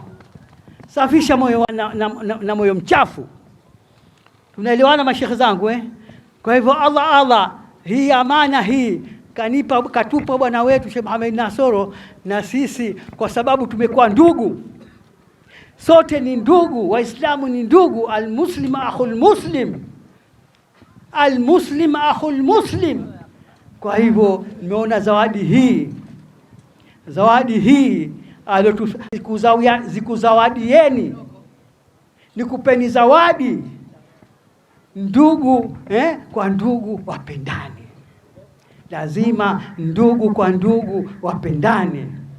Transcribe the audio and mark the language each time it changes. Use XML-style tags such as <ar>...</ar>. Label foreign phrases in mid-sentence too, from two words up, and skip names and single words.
<sw>Safisha moyo na moyo mchafu. Tunaelewana mashekhe zangu Kwa hivyo Allah hii amana hii katupa bwana wetu Sheikh Muhammad Nasoro, na sisi kwa sababu tumekuwa ndugu. Sote ni ndugu, Waislamu ni ndugu.</sw> <ar>المسلم أخو المسلم. المسلم أخو المسلم.</ar> <sw>Kwa hivyo nimeona zawadi hii zikuzawadieni, nikupeni zawadi. Ndugu kwa ndugu wapendane. Lazima ndugu kwa ndugu wapendane.</sw>